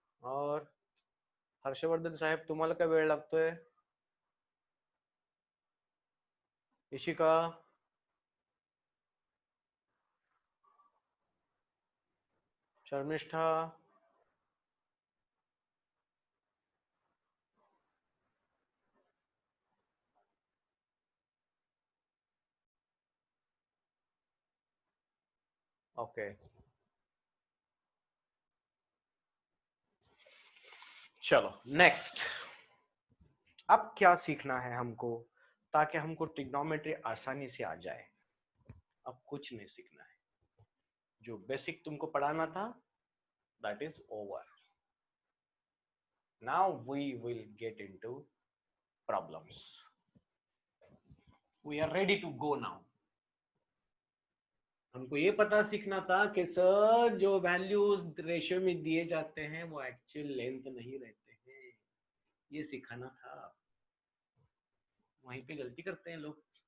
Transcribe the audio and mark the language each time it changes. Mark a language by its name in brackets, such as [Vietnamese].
[Marathi] और हर्षवर्धन साहेब तुम्हाला काय वेळ लागतोय? [Hindi] इशिका शर्मिष्ठा ओके चलो नेक्स्ट। अब क्या सीखना है हमको ताकि हमको ट्रिग्नोमेट्री आसानी से आ जाए? अब कुछ नहीं सीखना है, जो बेसिक तुमको पढ़ाना था [English] that is over. Now we will get into problems. We are ready to go now. [Hindi] हमको ये पता सीखना था कि सर जो वैल्यूज रेशियो में दिए जाते हैं वो एक्चुअल लेंथ नहीं रहते हैं, ये सिखाना था। वहीं पे गलती करते हैं लोग।